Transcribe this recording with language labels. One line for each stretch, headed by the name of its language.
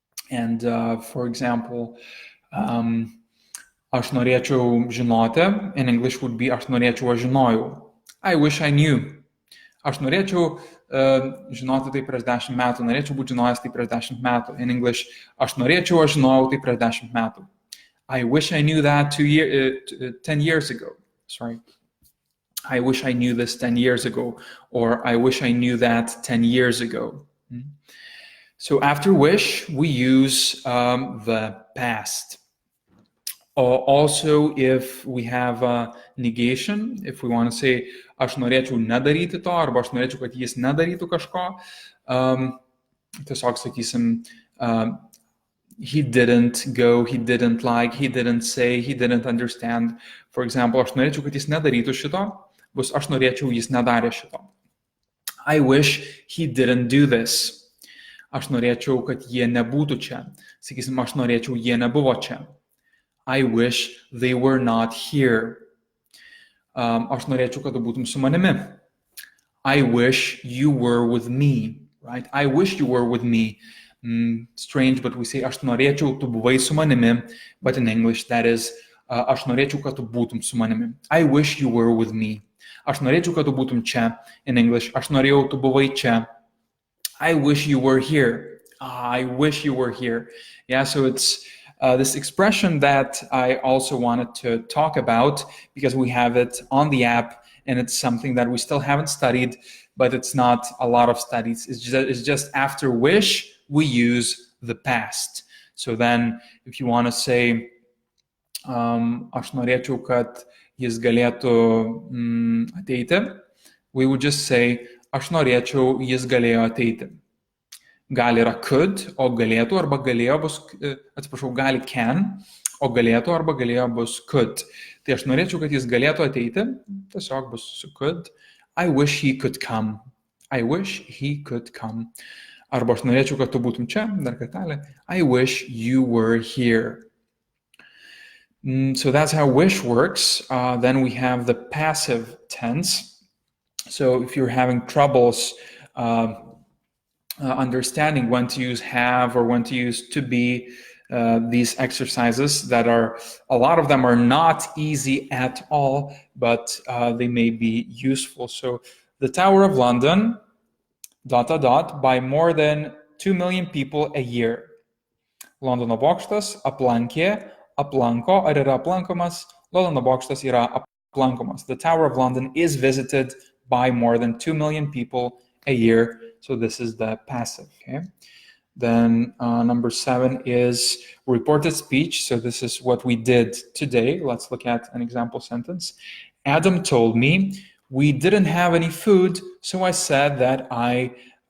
English: And for example,
Lithuanian: aš norėčiau žinoti,
English: in English would be
Lithuanian: aš norėčiau, aš žinojau.
English: I wish I knew.
Lithuanian: Aš norėčiau žinoti tai prieš 10 metų, norėčiau būti žinojęs tai prieš 10 metų.
English: In English,
Lithuanian: aš norėčiau, aš žinojau tai prieš 10 metų.
English: I wish I knew that 10 years ago. Sorry. I wish I knew this 10 years ago, or I wish I knew that 10 years ago. So after wish, we use the past. Also, if we have a negation, if we want to say,
Lithuanian: aš norėčiau nedaryti to, arba aš norėčiau, kad jis nedarytų kažko, tiesiog sakysim,
English: he didn't go, he didn't like, he didn't say, he didn't understand. For example,
Lithuanian: aš norėčiau, kad jis nedarytų šito, bus aš norėčiau, jis nedarė šito.
English: I wish he didn't do this.
Lithuanian: Aš norėčiau, kad jie nebūtų čia. Sakysim, aš norėčiau, jie nebuvo čia.
English: I wish they were not here.
Lithuanian: Aš norėčiau, kad tu būtum su manimi.
English: I wish you were with me. Right? I wish you were with me. Strange, but we say,
Lithuanian: aš norėčiau, tu buvai su manimi.
English: But in English, that is,
Lithuanian: aš norėčiau, kad tu būtum su manimi.
English: I wish you were with me.
Lithuanian: Aš norėčiau, kad tu būtum čia.
English: In English,
Lithuanian: aš norėjau, tu buvai čia.
English: I wish you were here. I wish you were here. Yeah, so it's this expression that I also wanted to talk about because we have it on the app and it's something that we still haven't studied, but it's not a lot of studies. It's just after wish, we use the past. So then if you want to say,
Lithuanian: aš norėčiau, kad jis galėtų ateiti,
English: we would just say,
Lithuanian: aš norėčiau, jis galėjo ateiti. Gali yra could, o galėtų arba galėjo bus, atsiprašau, gali can, o galėtų arba galėjo bus could. Tai aš norėčiau, kad jis galėtų ateiti, tiesiog bus su could.
English: I wish he could come. I wish he could come.
Lithuanian: Arba aš norėčiau, kad tu būtum čia, dar kartelį.
English: I wish you were here. So that's how wish works. Then we have the passive tense. So if you're having troubles understanding when to use have or when to use to be, these exercises that are, a lot of them are not easy at all, but they may be useful. So the Tower of London, ... by more than 2 million people a year.
Lithuanian: Londono bokštas aplankė, aplanko, ar yra aplankomas? Londono bokštas yra aplankomas.
English: The Tower of London is visited by more than 2 million people a year. So this is the passive, okay? Then number 7 is reported speech. So this is what we did today. Let's look at an example sentence. Adam told me we didn't have any food, so I said that I ...